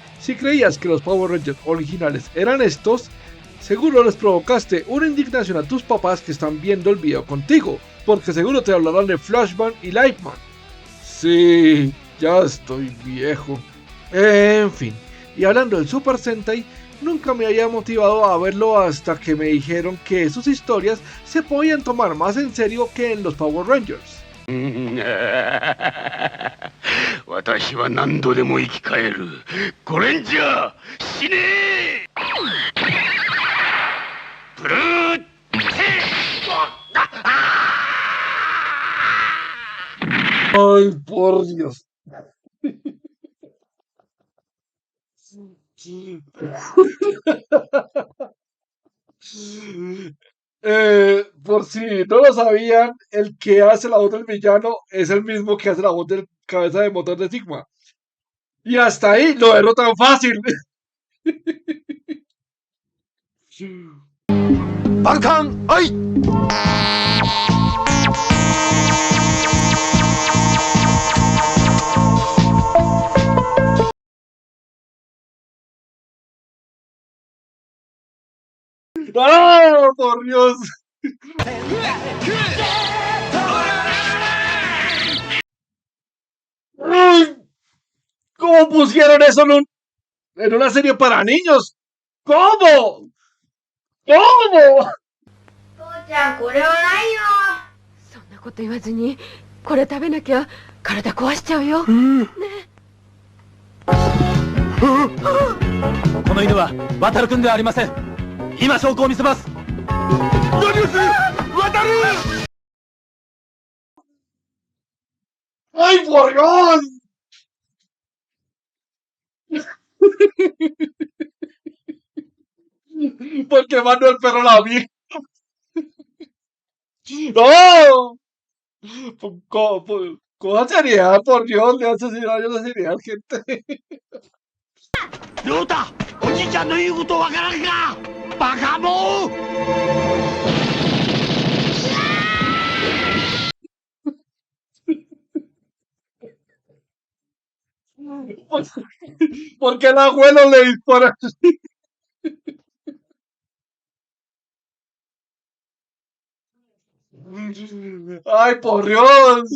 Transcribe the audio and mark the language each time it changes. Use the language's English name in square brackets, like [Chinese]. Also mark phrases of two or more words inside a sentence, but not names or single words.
[Spanish] Si creías que los Power Rangers originales eran estos, seguro les provocaste una indignación a tus papás que están viendo el video contigo, porque seguro te hablarán de Flashman y Lightman. Sí, ya estoy viejo. En fin, y hablando del Super Sentai, nunca me había motivado a verlo hasta que me dijeron que sus historias se podían tomar más en serio que en los Power Rangers. [Japanese] 私は何度でも生き返るゴレンジャー死ねえブルーテー [Spanish] Ay, por Dios. Por si no lo sabían, el que hace la voz del villano es el mismo que hace la voz del cabeza de motor de Sigma. Y hasta ahí lo erro tan fácil. [Japanese] バカンはい [Spanish] ¡Ah, por Dios! ¡Ay! ¿Cómo pusieron eso en una serie para niños? ¿Cómo? ¿Cómo? [Japanese] 父ちゃんこれはないよ。そんなこと言わずにこれ食べなきゃ体壊しちゃうよ、この犬は渡るくんではありません。今証拠を見せます。何をする渡る [Spanish] ¡Ay, por Dios! Porque mandó el perro a la vieja. ¡No! Coja seriedad, por Dios, le hace seriedad, gente. [Japanese] 亮太おじいちゃんの言うことわからんかバカモン [Spanish] Porque el abuelo le dispara. ¡Ay, por Dios!